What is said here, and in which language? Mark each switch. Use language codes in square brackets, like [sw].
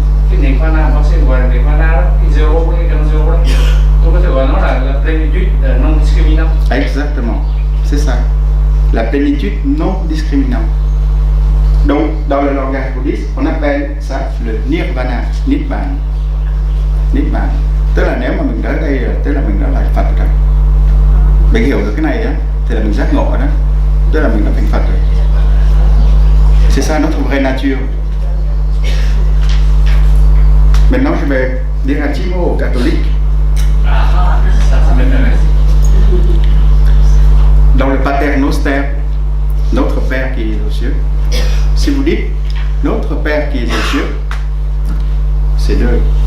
[vi] Cái nirvana, bác sĩ gọi là nirvana đó, cái zero, cái căn zero đó, tôi có thể gọi nó là [fr] plénitude non discriminante. Exactement, c'est ça. La plénitude non discriminante. Donc, dans le langage bouddhiste, on appelle ça le nirvana, nibbana. Nibbana. [vi] Tức là nếu mà mình tới đây, tức là mình đã là Phật rồi. Mình hiểu được cái này á, thì là mình giác ngộ đó. Tức là mình đã thành Phật rồi. [fr] C'est ça notre vraie nature. Maintenant, je vais dire un petit mot aux catholiques. Ça m'intéresse. Dans le Pater Noster, notre Père qui est aux cieux, si vous dites notre Père qui est aux cieux, c'est deux.